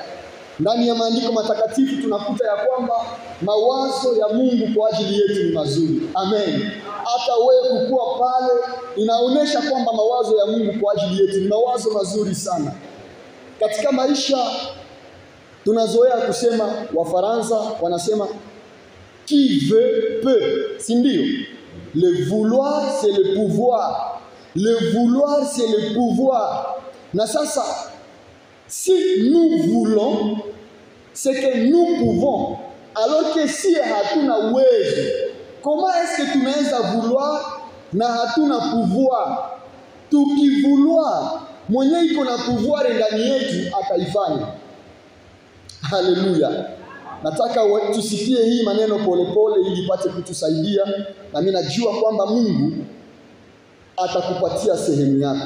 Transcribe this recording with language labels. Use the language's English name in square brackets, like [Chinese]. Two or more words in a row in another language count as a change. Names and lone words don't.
[Swahili] Ndani ya maandiko matakatifu tunakuta ya kwamba mawazo ya Mungu kwa ajili yetu ni mazuri. Amen. Hata wewe kukua pale inaonesha kwamba mawazo ya Mungu kwa ajili yetu ni mawazo mazuri sana. Katika maisha tunazoea kusema, Wafaransa wanasema [French] qui veut peut, [Swahili] si ndio? [French] Le vouloir c'est le pouvoir. Le vouloir c'est le pouvoir. [Swahili] Na sasa, [French] si nous voulons, c'est que nous pouvons. Alors que si [Swahili] hatuna uwezo, [French] comment est-ce que tunaweza vouloir [Swahili] na hatuna [French] pouvoir? [Swahili] Tukivouloir, mwenye iko na pouvoir ndani yetu ataifanya. Haleluya. Nataka tusikie hii maneno polepole ili ipate kutusaidia, na mimi najua kwamba Mungu atakupatia sehemu yako.